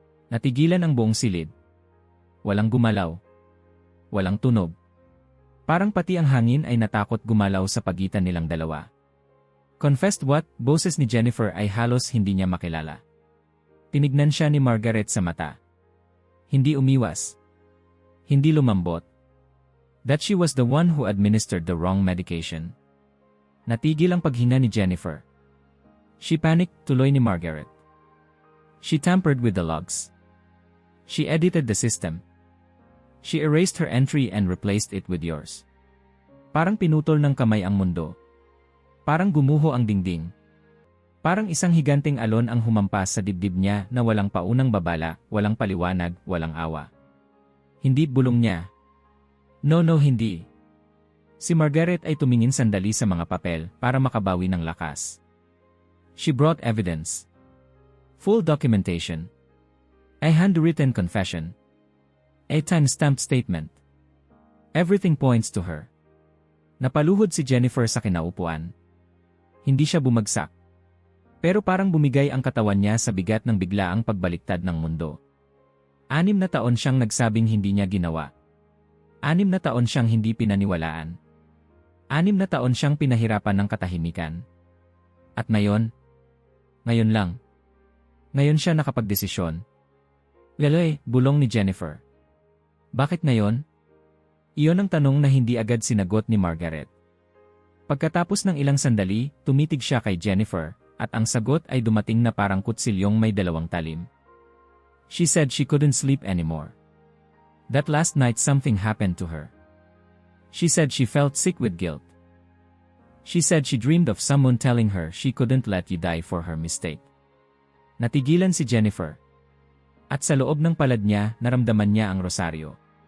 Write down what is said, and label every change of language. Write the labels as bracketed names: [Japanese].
[Filipino] Natigilan ang buong silid. Walang gumalaw. Walang tunog. Parang pati ang hangin ay natakot gumalaw sa pagitan nilang dalawa. [English] Confessed what? [Filipino] Boses ni Jennifer ay halos hindi niya makilala. Tinignan siya ni Margaret sa mata. Hindi umiwas. Hindi lumambot. [English] That she was the one who administered the wrong medication. [Filipino] Natigil ang paghinga ni Jennifer. [English] She panicked, [Filipino] tuloy ni Margaret. [English] She tampered with the logs. She edited the system. She erased her entry and replaced it with yours. [Filipino] Parang pinutol ng kamay ang mundo. Parang gumuho ang dingding. Parang isang higanting alon ang humampas sa dibdib niya na walang paunang babala, walang paliwanag, walang awa. Hindi bulong niya. No, hindi. Si Margaret ay tumingin sandali sa mga papel para makabawi ng lakas. [English] She brought evidence. Full documentation. A handwritten confession. A time-stamped statement. Everything points to her. [Filipino] Napaluhod si Jennifer sa kinaupuan. Hindi siya bumagsak. Pero parang bumigay ang katawan niya sa bigat ng biglaang pagbaliktad ng mundo. 6 na taon siyang nagsabing hindi niya ginawa. 6 na taon siyang hindi pinaniwalaan. 6 na taon siyang pinahirapan ng katahimikan. At ngayon lang. Ngayon siya nakapagdesisyon. Laloy, bulong ni Jennifer. Bakit ngayon? Iyon ang tanong na hindi agad sinagot ni Margaret. Pagkatapos ng ilang sandali, tumitig siya kay Jennifer, at ang sagot ay dumating na parang kutsilyong may dalawang talim. [English] She said she couldn't sleep anymore. That last night something happened to her. She said she felt sick with guilt. She said she dreamed of someone telling her she couldn't let you die for her mistake. [Filipino] Natigilan si Jennifer. At sa loob ng palad niya, naramdaman niya ang rosaryo.